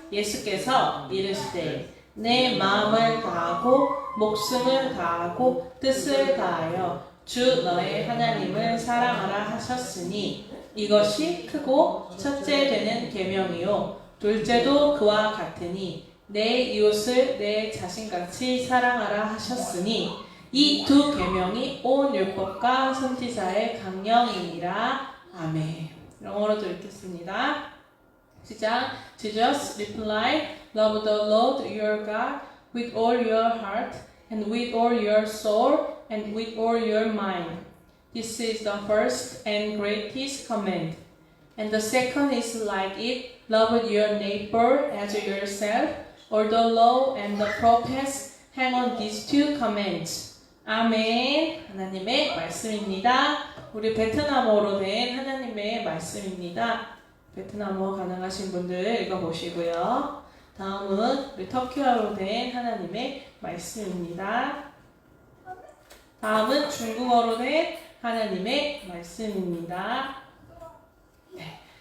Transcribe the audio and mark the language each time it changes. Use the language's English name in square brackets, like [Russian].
[Korean] 예수께서 이르시되 내 마음을 다하고 목숨을 다하고 뜻을 다하여 주 너의 하나님을 사랑하라 하셨으니 이것이 크고 첫째 되는 계명이요 둘째도 그와 같으니 내 이웃을 내 자신같이 사랑하라 하셨으니 이 두 계명이 온 율법과 선지자의 강령이니라. 아멘. 영어로도 읽겠습니다. 시작. [English] Jesus replied, Love the Lord your God with all your heart and with all your soul and with all your mind. This is the first and greatest command. And the second is like it, love your neighbor as yourself. All the law and the prophets hang on these two commands. [Korean] 아멘. 하나님의 말씀입니다. 우리 베트남어로 된 하나님의 말씀입니다. 베트남어 가능하신 분들 읽어보시고요. 다음은 우리 터키어로 된 하나님의 말씀입니다. 다음은 중국어로 된 하나님의 말씀입니다. 네.